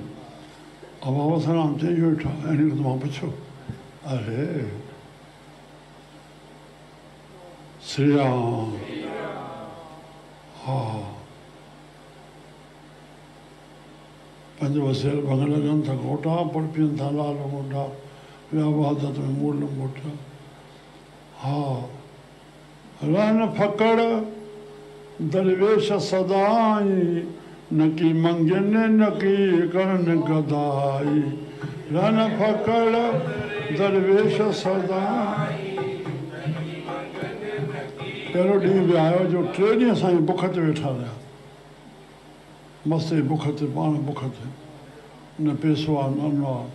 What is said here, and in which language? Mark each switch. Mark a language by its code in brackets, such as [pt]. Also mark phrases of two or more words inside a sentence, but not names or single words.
[sd] अबा वसण राम चई वेठा, इन खां त मां पुछियो, अरे श्री राम। हा पंज बसेर भंग लॻनि था घोटा, पुर पीअनि था लाल लंगोटा। व्यावादत में मूल लंगोटा। हा रन फकड़ दरवेश सदाई, न की मंगन न की करण गदाई। रन फकड़ दरवेश सदाई। पहिरियों ॾींहुं बि आयो जो 3 ॾींहं साईं बुख ते वेठा रहिया, मस्त बुख ते, पाण बुख ते, न पैसो आहे न अन्न आहे।